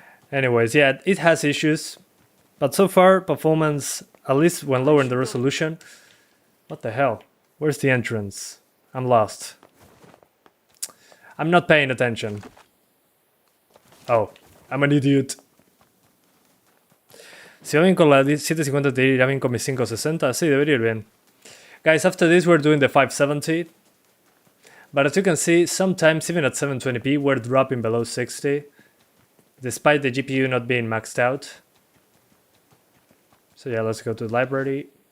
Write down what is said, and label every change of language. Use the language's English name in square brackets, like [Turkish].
[English] Anyways, yeah, it has issues. But so far, performance, at least when lowering the resolution... What the hell? Where's the entrance? I'm lost. I'm not paying attention. Oh, I'm an idiot. [Spanish] Si va bien con la 750 te irá bien con mis 560. Sí, debería ir bien. [English] Guys, after this we're doing the 570. But as you can see, sometimes even at 720p we're dropping below 60. Despite the GPU not being maxed out. So yeah, let's go to the library.